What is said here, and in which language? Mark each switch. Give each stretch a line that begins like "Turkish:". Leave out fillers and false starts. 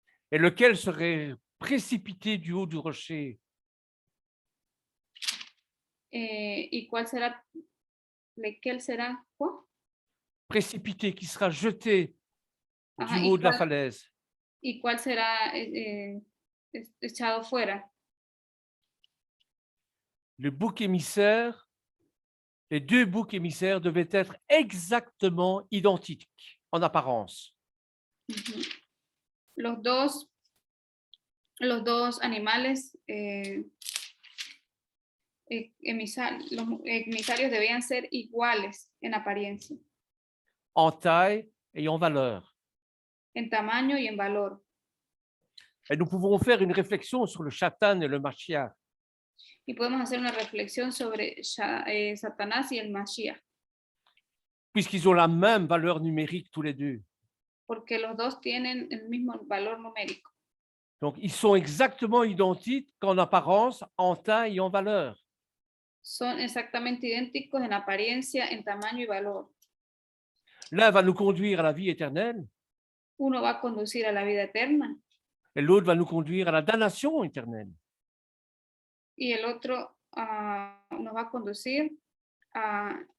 French: Et lequel serait précipité du haut du rocher.
Spanish: Y cuál será,
French: lequel
Spanish: será, ¿cuál?
French: Précipité, qui sera jeté
Spanish: Ajá,
French: du haut de la falaise.
Spanish: ¿Y cuál será echado fuera?
French: Le bouc émissaire, les deux boucs émissaires devaient être exactement identiques en apparence.
Spanish: Los dos animales los emisarios debían ser iguales en apariencia,
French: En taille et en valeur.
Spanish: en tamaño y en valor.
French: Et nous pouvons faire une réflexion sur le Shatan et le Mashiach.
Spanish: Y podemos hacer una reflexión sobre Satanás y el Mashiach,
French: Puisqu'ils ont la même valeur numérique tous les deux.
Spanish: porque los dos tienen el mismo valor numérico.
French: Donc, ils sont exactement identiques en apparence, en taille et en valeur.
Spanish: Son exactamente idénticos en apariencia, en tamaño y valor.
French: L'un va nous conduire à la vie éternelle.
Spanish: Uno va a conducir a la vida eterna.
French: Et l'autre va nous conduire à la damnation éternelle.
Spanish: Y el otro nos va a conducir a